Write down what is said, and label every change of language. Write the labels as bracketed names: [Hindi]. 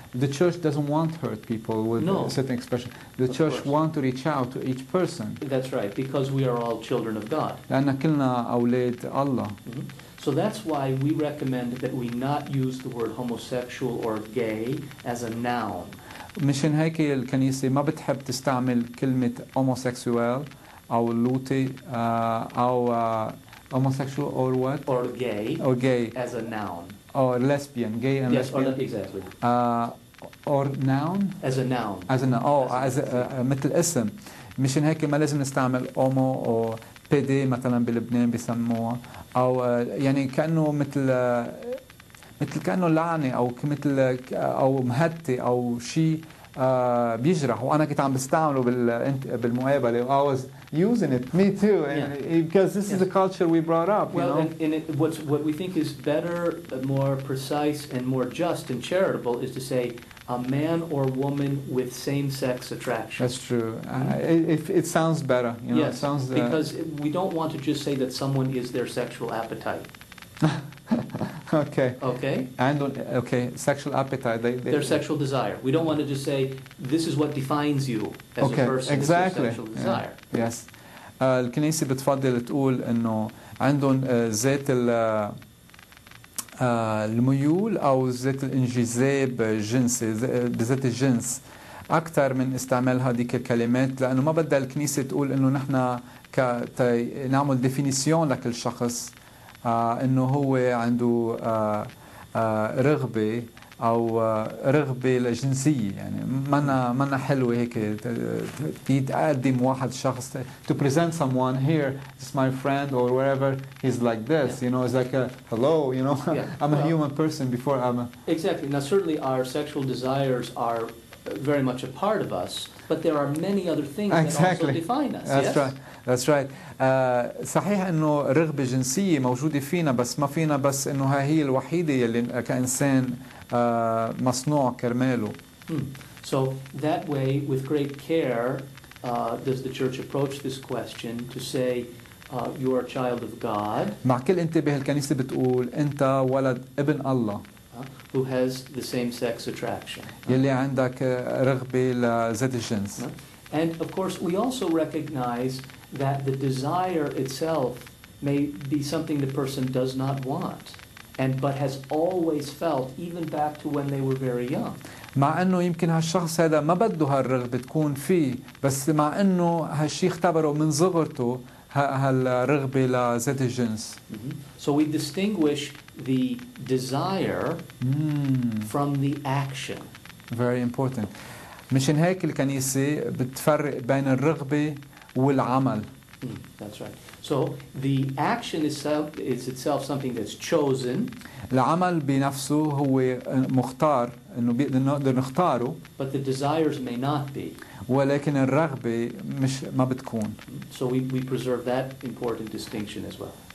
[English] The church doesn't want to hurt people with a certain expression. The church wants to reach out to each person. That's right, because we are all children of God. [Arabic] لأن كلنا أولاد الله. [English] So that's why we recommend that we not use the word homosexual or gay as a noun. [Arabic] مشان هيك الكنيسة ما بتحب تستعمل كلمة homosexual أو لوطي أو [English] homosexual or what? Or gay. Or gay. As a noun. Or lesbian, gay and yes, lesbian. Yes, exactly. Or noun. As a noun. As a noun. [Arabic] مثل اسم. مشان هيك ما لازم نستعمل homo أو PD مثلا بلبنان بيسموها أو يعني كأنه مثل كأنه لعنة أو مثل أو مهتة أو شيء بيجرح وأنا كنت عم بستعمله بالمقابلة. [English] I was using it, me too, because this is the culture we brought up. Well, you know? and what we think is better, more precise, and more just and charitable is to say a man or woman with same-sex attraction. That's true. It sounds better. You know, yes, it sounds, because we don't want to just say that someone is their sexual appetite. Okay. Okay. And okay, sexual appetite. Their sexual desire. We don't want to just say this is what defines you as a person. Exactly. Sexual desire. Yes. [Arabic] الكنيسة بتفضل تقول إنه عندهم ذات الميول أو ذات الانجذاب الجنسي بذات الجنس أكثر من استعمال هذيك الكلمات لأنه ما بدها الكنيسة تقول إنه نحن نعمل ديفينيسيون لكل شخص إنه هو عنده رغبة أو رغبة الجنسية يعني منا حلوة هيك تقدم واحد شخص [English] to present someone here, this is my friend or wherever, he's like this, you know, it's like a hello, you know, I'm a human person before I'm a... Exactly. Now certainly our sexual desires are very much a part of us, but there are many other things that also define us. That's yes? right. That's right. [Arabic] صحيح انه رغبة جنسية موجودة فينا بس ما فينا بس انه هي الوحيدة اللي كإنسان مصنوع كرماله. [English] So that way, with great care, does the church approach this question to say, you are a child of God. [Arabic] مع كل انتباه الكنيسة بتقول أنت ولد ابن الله. [English] Who has the same-sex attraction. [Arabic] يلي عندك رغبة لذات الجنس. [English] And of course, we also recognize that the desire itself may be something the person does not want, but has always felt, even back to when they were very young. [Arabic] مع انه يمكن هالشخص هذا ما بده هالرغبة تكون فيه، بس مع انه هالشيء اختبره من صغرته هالرغبة لذات الجنس. [English] So we distinguish the desire from the action. Very important. [Arabic] مشان هيك الكنيسة بتفرق بين الرغبة والعمل. [English] That's right. So the action is itself something that's chosen. [Arabic] العمل بنفسه هو مختار انه نقدر نختاره. [English] But the desires may not be. [Arabic] ولكن الرغبة مش ما بتكون. [English] So we preserve that important distinction as well.